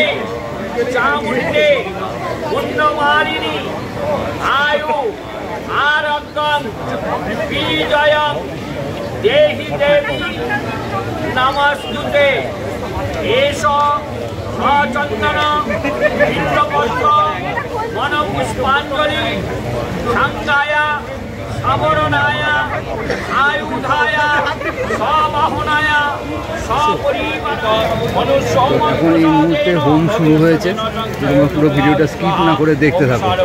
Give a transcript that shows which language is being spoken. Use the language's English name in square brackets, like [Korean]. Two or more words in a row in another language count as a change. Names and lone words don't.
[Sanskrit] चामुंडे पुण्यमालिनी आयु आरोग्यं विजयं देहि देवी नमस्तुते। एषो सचन्दन बिल्वपत्र मनपुष्पाञ्जलि शङ्काय समरणाय आयुधाय सबाहनाय [Bangla] এখন এই মুহূর্তে হোম শুরু হয়েছে, তোমরা পুরো ভিডিওটা স্কিপ না করে দেখতে থাকো।